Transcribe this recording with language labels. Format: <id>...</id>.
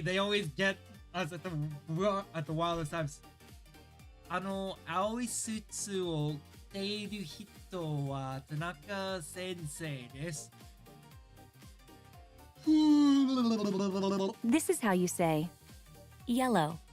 <en>They always get us at the wildest times.</en> <ja>青いスーツを着ている人は田中先生です。</ja> <en>This is how you say yellow.</en>